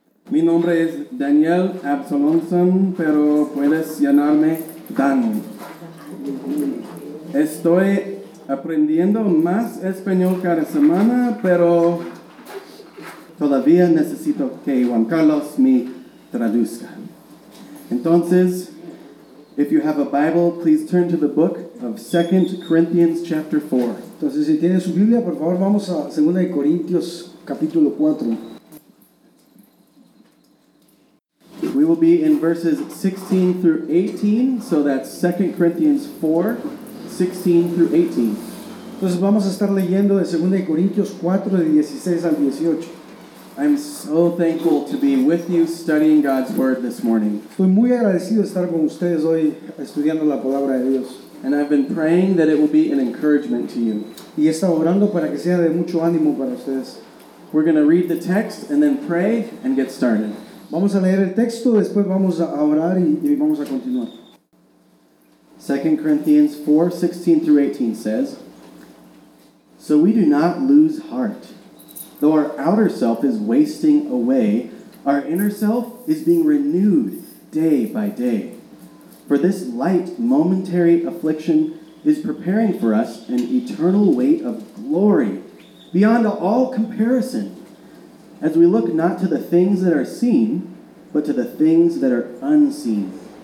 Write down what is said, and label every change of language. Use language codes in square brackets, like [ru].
[es] Mi nombre es Daniel Absalonson, pero puedes llamarme Dan. Estoy aprendiendo más español cada semana, pero todavía necesito que Juan Carlos me traduzca. Entonces, [en] if you have a Bible, please turn to the book of 2 Corinthians chapter 4. [es] Entonces, si tienes su Biblia, por favor, vamos a 2 Corintios capítulo 4. [en] We will be in verses 16 through 18, so that's 2 Corinthians 4, 16 through 18. [es] Entonces vamos a estar leyendo de 2 Corintios 4, de 16 al 18. [en] I'm so thankful to be with you studying God's Word this morning. [es] Estoy muy agradecido de estar con ustedes hoy estudiando la Palabra de Dios. [en] And I've been praying that it will be an encouragement to you. [es] Y he estado orando para que sea de mucho ánimo para ustedes. [en] We're going to read the text and then pray and get started. [es] Vamos a leer el texto, después vamos a orar y vamos a continuar. [en] 2 Corinthians 4, 16 through 18 says, "So we do not lose heart. Though our outer self is wasting away, our inner self is being renewed day by day. For this light momentary affliction is preparing for us an eternal weight of glory beyond all comparison, as we look not to the things that are seen, but to the things that are unseen.